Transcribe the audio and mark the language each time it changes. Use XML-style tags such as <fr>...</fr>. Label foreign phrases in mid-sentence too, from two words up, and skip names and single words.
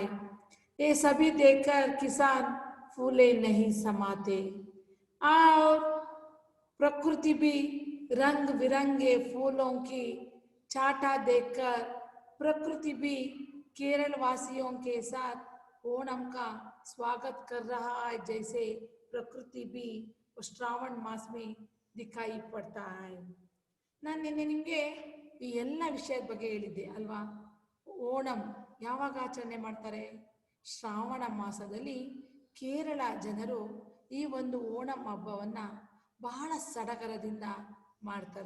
<hi>ये सभी देखकर किसान फूले नहीं समाते और प्रकृति भी रंग बिरंगे फूलों की छाटा देखकर प्रकृति भी केरल वासियों के साथ ओणम का स्वागत कर रहा है, जैसे प्रकृति भी श्रावण मास में दिखाई पड़ता है।</hi> <kn>ನಾನು ನಿನ್ನೆ ನಿಮಗೆ ಈ ಎಲ್ಲ ವಿಷಯದ ಬಗ್ಗೆ ಹೇಳಿದ್ದೆ ಅಲ್ವಾ. ಓಣಂ ಯಾವಾಗ ಆಚರಣೆ ಮಾಡ್ತಾರೆ? ಶ್ರಾವಣ ಮಾಸದಲ್ಲಿ ಕೇರಳ ಜನರು ಈ ಒಂದು ಓಣಂ ಹಬ್ಬವನ್ನು ಬಹಳ ಸಡಗರದಿಂದ ಮಾಡ್ತಾರೆ.</kn>